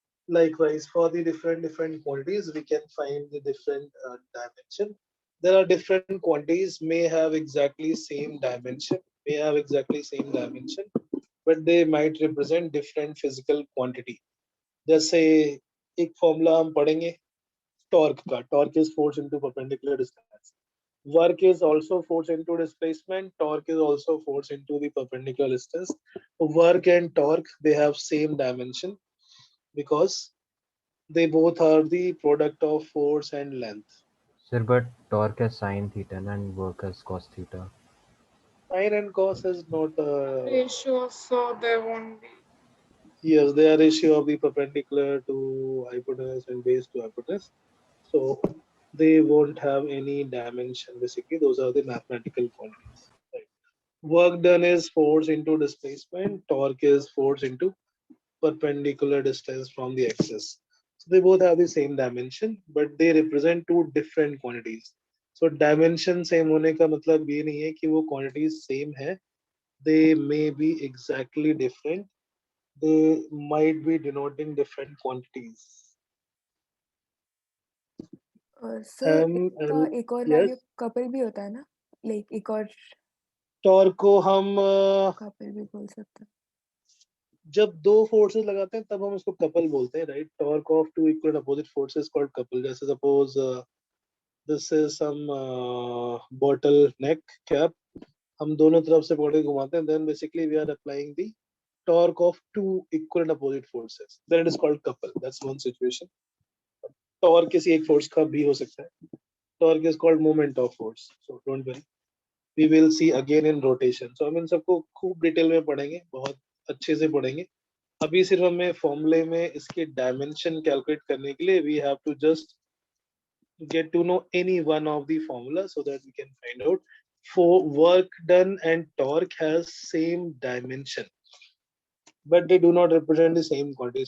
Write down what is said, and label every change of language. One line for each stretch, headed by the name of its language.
English: Likewise, for the different quantities, we can find the different dimension. There are different quantities may have exactly same dimension, but they might represent different physical quantity.
Hindi: जैसे एक formula हम पढ़ेंगे torque का.
English: Torque is force into perpendicular distance. Work is also force into displacement. Torque is also force into the perpendicular distance. Work and torque, they have same dimension because they both are the product of force and length. Sir, but torque as sine theta and work as cos theta. Sine and cos is not Ratio, so there won't be. yes, they are ratio of the perpendicular to hypotenuse and base to hypotenuse. So they won't have any dimension. Basically, those are the mathematical quantities. Right. Work done is force into displacement. Torque is force into perpendicular distance from the axis. So they both have the same dimension, but they represent two different quantities. So dimension same
Hindi: होने का मतलब ये नहीं है कि वो
English: quantities same
Hindi: है.
English: They may be exactly different. They might be denoting different quantities.
Hindi: Sir M इसका L एक और
English: yes.
Hindi: वैल्यू कपल भी होता है ना, लाइक एक और टॉर्क को हम कपल भी बोल सकते हैं. जब दो फोर्सेस लगाते हैं तब हम उसको कपल बोलते हैं,
English: Right. Torque of two equal opposite forces called couple. जैसे suppose this is some bottle neck cap.
Hindi: हम दोनों तरफ से बॉडी घुमाते हैं,
English: Then basically we are applying the torque of two equal opposite forces, then it is called couple. That's one situation. Torque
Hindi: किसी एक force का भी हो सकता है.
English: Torque is called moment of force. So don't worry, we will see again in rotation.
Hindi: सो हम इन सबको खूब डिटेल में पढ़ेंगे, बहुत अच्छे से पढ़ेंगे. अभी सिर्फ हमें फॉर्मूले में इसके डायमेंशन कैलकुलेट करने के लिए
English: We have to just get to know any one of the formula so that we can find out. For work done and torque has same dimension, but they do not represent the same quantity.